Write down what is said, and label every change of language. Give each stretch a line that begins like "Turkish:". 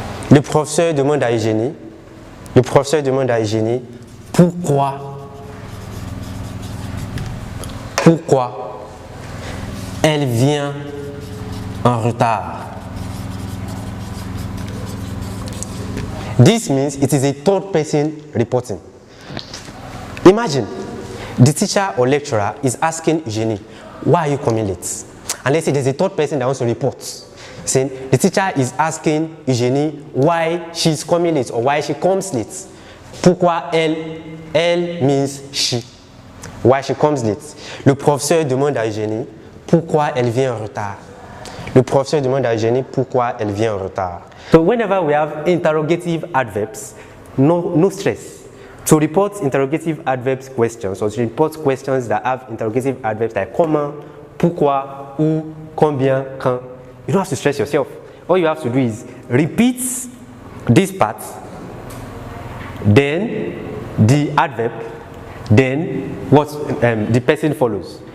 French: Le professeur demande à Eugénie. Le professeur demande à Eugénie pourquoi elle vient en retard.
English: This means it is a third person reporting. Imagine the teacher or lecturer is asking Eugénie, why are you coming late? And let's say there's a third person that wants to report. Saying the teacher is asking Eugénie why she's coming late or why she comes late. Pourquoi elle means she. Why she comes late.
French: Le professeur demande à Eugénie pourquoi elle vient en retard. Le professeur demande à Eugénie pourquoi elle vient en retard.
English: So whenever we have interrogative adverbs, no stress. To report interrogative adverbs questions or to report questions that have interrogative adverbs like comment, pourquoi, où, combien, quand, you don't have to stress yourself. All you have to do is repeat this part, then the adverb, then what the person follows.